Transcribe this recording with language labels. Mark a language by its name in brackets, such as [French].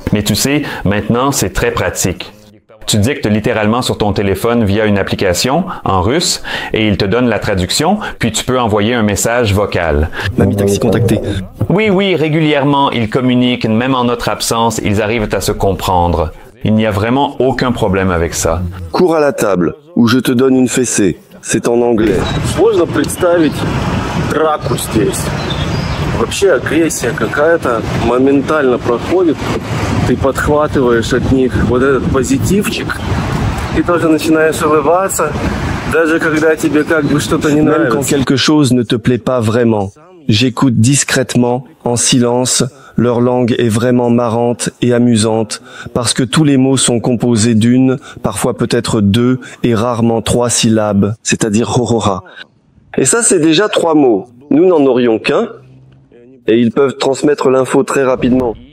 [French] Mais tu sais, maintenant c'est très pratique. Tu dictes littéralement sur ton téléphone via une application en russe et il te donne la traduction, puis tu peux envoyer un message vocal. Mamie Taxi contacté. Oui, oui, régulièrement, ils communiquent, même en notre absence, ils arrivent à se comprendre. Il n'y a vraiment aucun problème avec ça. Cours à la table, où je te donne une fessée. C'est en anglais. [Russian] Сложно представить драку здесь. Вообще агрессия какая-то моментально проходит. Ты подхватываешь от них вот этот позитивчик и тоже начинаешь улыбаться, даже когда тебе как бы что-то не нравится. [French] Même quand quelque chose ne te plaît pas vraiment, j'écoute discrètement, en silence. Leur langue est vraiment marrante et amusante parce que tous les mots sont composés d'une, parfois peut-être 2 et rarement 3 syllabes, c'est-à-dire horora. Et ça c'est déjà 3 mots. Nous n'en aurions qu'un et ils peuvent transmettre l'info très rapidement.